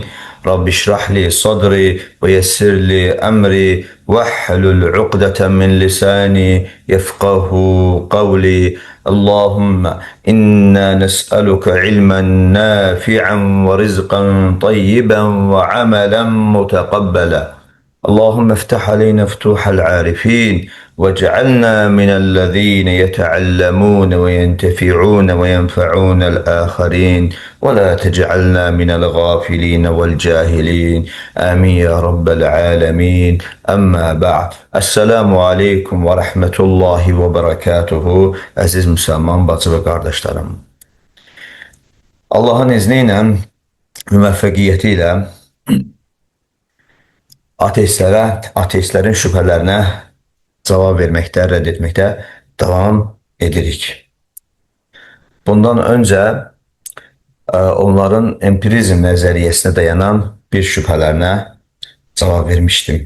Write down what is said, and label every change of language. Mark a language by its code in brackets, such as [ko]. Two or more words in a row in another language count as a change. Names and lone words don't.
[ar] رب اشرح لي صدري ويسر لي أمري واحلل عقدة من لساني يفقهوا قولي. اللهم إنا نسألك علما نافعا ورزقا طيبا وعملا متقبلا. اللهم افتح علينا فتوح العارفين واجعلنا من الذين يتعلمون وينتفعون وينفعون الآخرين ولا تجعلنا من الغافلين والجاهلين آمين يا رب العالمين أما بعد السلام عليكم ورحمة الله وبركاته [tr] Aziz Müslüman bacı ve kardeşlerim, Allah'ın izniyle, [az] müvəffəqiyyəti ilə ateistlərin şübhələrinə cavab verməkdə, rədd etməkdə davam edirik. Bundan öncə onların empirizm nəzəriyyəsinə dayanan bir şübhələrinə cavab vermişdim.